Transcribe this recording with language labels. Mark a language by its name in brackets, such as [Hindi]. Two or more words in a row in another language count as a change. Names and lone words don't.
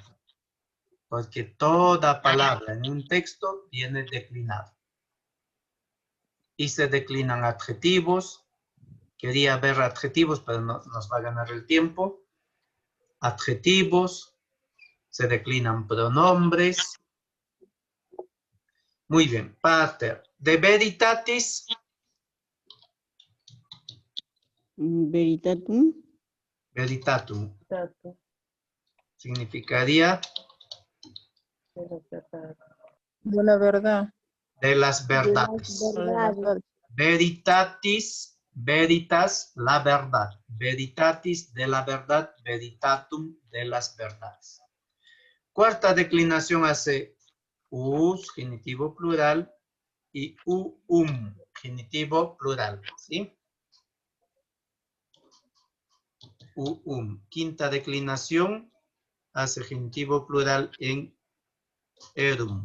[Spanish] Porque toda palabra en un texto viene declinada. Y se declinan adjetivos. Quería ver adjetivos, pero no nos va a ganar el tiempo. Adjetivos. Se declinan pronombres. Muy bien. Pater. De veritatis. Veritatum. Veritatum. Significaría De la verdad. de las verdades. Veritatis, veritas, la verdad. Veritatis, de la verdad. Veritatum, de las verdades. Cuarta declinación hace us, genitivo plural, y genitivo plural, ¿sí? Quinta declinación hace genitivo plural en erum.